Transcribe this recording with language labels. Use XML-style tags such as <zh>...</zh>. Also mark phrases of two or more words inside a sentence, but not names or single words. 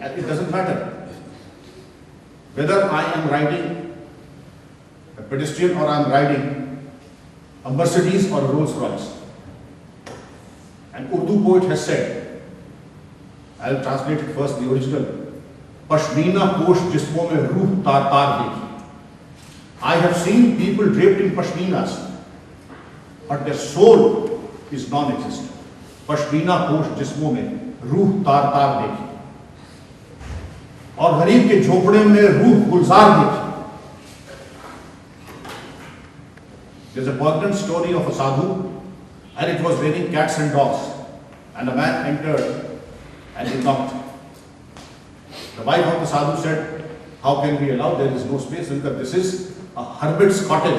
<en>It doesn't matter whether I am riding a pedestrian or I am riding a Mercedes or a Rolls Royce. An Urdu poet has said, I will translate it first, the original.</en> <ur>پشمینہ پوش جسموں میں روح تار تار دیکھی.</ur> <en>I have seen people draped in pashminas, but their soul is non-existent.</en> <ur>پشمینہ پوش جسموں میں روح تار تار دیکھی اور غریب کے جھونپڑے میں روح گلزار دیکھی.</ur> <en>There's a poignant story of a sadhu, and it was raining cats and dogs, and a man entered and he knocked. The wife of the sadhu said, how can we allow? There is no space, because this is a hermit's cottage.</en>